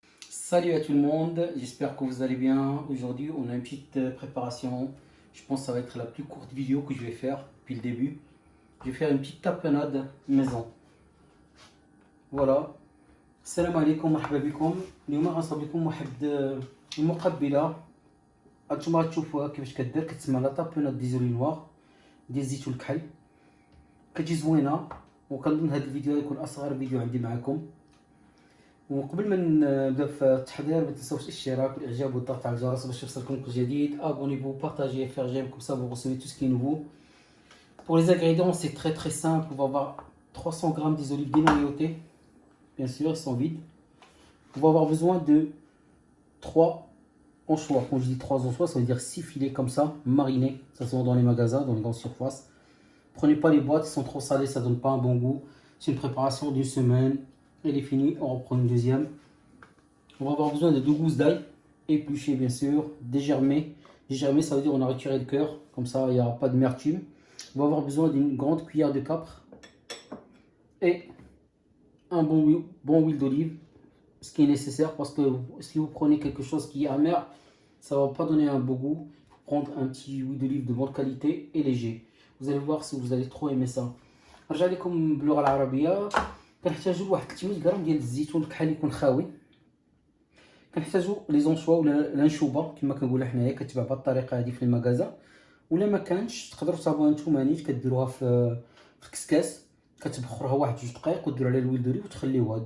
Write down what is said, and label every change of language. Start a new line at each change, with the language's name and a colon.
French: Salut à tout le monde, j'espère que vous allez bien. Aujourd'hui, on a une petite préparation. Je pense que ça va être la plus courte vidéo que je vais faire depuis le début. Je vais faire une petite tapenade maison.
Arabic: Voilà. السلام عليكم مرحبا بكم. اليوم غنصاوب لكم واحد المقبله. هانتوما غتشوفوها كيفاش كدير، كتسمى لا طابوناد دي زولي نوار ديال الزيتون الكحل. كتجي زوينه، وكنظن هذا الفيديو يكون اصغر فيديو عندي معكم. وقبل ما نبدا في التحضير ما تنساوش الاشتراك والاعجاب والضغط على الجرس باش يوصلكم كل جديد.
French: abonnez-vous, partagez, faire j'aime, comme ça vous recevez tout ce qui est nouveau. Pour les ingrédients, c'est très simple. On va avoir 300 g des olives dénoyautées, bien sûr, ils sont vides. On va avoir besoin de 3 anchois. Quand je dis 3 anchois, ça veut dire 6 filets comme ça, marinés. Ça se vend dans les magasins, dans les grandes surfaces. Prenez pas les boîtes, ils sont trop salés, ça donne pas un bon goût. C'est une préparation d'une semaine. Elle est finie, on reprend une deuxième. On va avoir besoin de 2 gousses d'ail, épluchées bien sûr, dégermées. Dégermées, ça veut dire on a retiré le cœur, comme ça il n'y aura pas de d'amertume. On va avoir besoin d'une grande cuillère de capre et un bon huile d'olive, ce qui est nécessaire parce que si vous prenez quelque chose qui est amer, ça ne va pas donner un beau goût. Il faut prendre un petit huile d'olive de bonne qualité et léger. Vous allez voir si vous allez trop aimer ça.
Arabic: نرجع لكم باللغه العربيه. كنحتاجو واحد 300 غرام ديال الزيتون الكحل يكون خاوي. كنحتاجو لي زونشوا ولا الانشوبه كما كنقولها حنايا، كتباع بهاد الطريقه هادي في المغازا. ولا ما كانش تقدروا تصاوبوها نتوما نيت، كديروها في الكسكاس، كتبخروها واحد 2 دقائق وديروا عليها الويل دوليف وتخليوها.